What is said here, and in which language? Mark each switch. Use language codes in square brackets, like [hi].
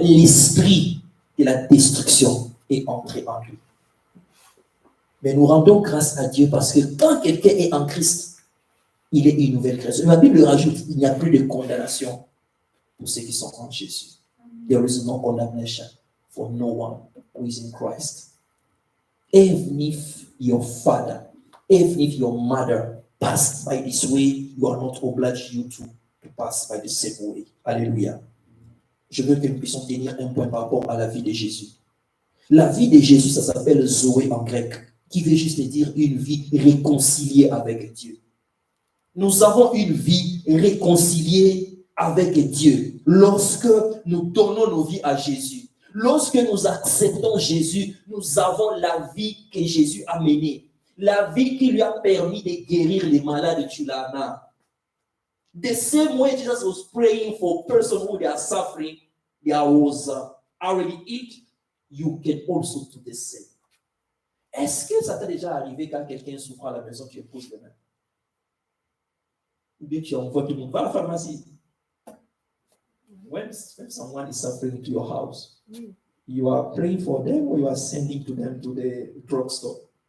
[fr] L'esprit de la destruction est entré en lui. Mais nous rendons grâce à Dieu parce que quand quelqu'un est en Christ, il est une nouvelle création. La Bible rajoute, il n'y a plus de condamnation pour ceux qui sont en Jésus. [en] There is no condemnation for no one who is in Christ. Even if your father, even if your mother passed by this way, you are not obliged to pass by the same way. [fr] Alléluia. Je veux que nous puissions tenir un point par rapport à la vie de Jésus. La vie de Jésus, ça s'appelle Zoé en grec, qui veut juste dire une vie réconciliée avec Dieu. Nous avons une vie réconciliée avec Dieu lorsque nous donnons nos vies à Jésus. Lorsque nous acceptons Jésus, nous avons la vie que Jésus a menée. La vie qui lui a permis de guérir les malades de Tulana. [en] The same way Jesus was praying for persons who they are suffering, there was already it, you can also do the same. [fr] Est-ce que ça t'est déjà arrivé quand quelqu'un souffre à la maison, tu épouses les mains? Ou bien tu envoies tout le monde, va à la pharmacie. [en] When someone is suffering to your house, you are praying for them or you are sending to them to the drugstore?